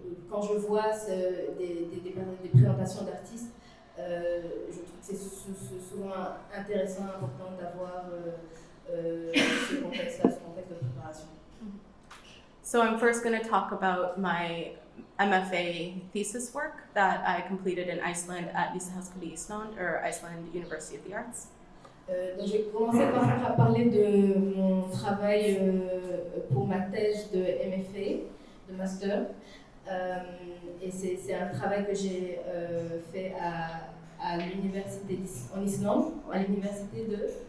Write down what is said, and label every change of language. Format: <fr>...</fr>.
<fr>Quand je vois des présentations d'artistes, je trouve que c'est souvent intéressant, important d'avoir ce contexte-là, ce contexte de préparation.</fr> <en>So I'm first going to talk about my MFA thesis work that I completed in Iceland at Listaháskóli Íslands, or Iceland University of the Arts.</en> <fr>Donc j'ai commencé par parler de mon travail pour ma thèse de MFA, de master. Et c'est un travail que j'ai fait à l'université en Islande, à l'université de</fr>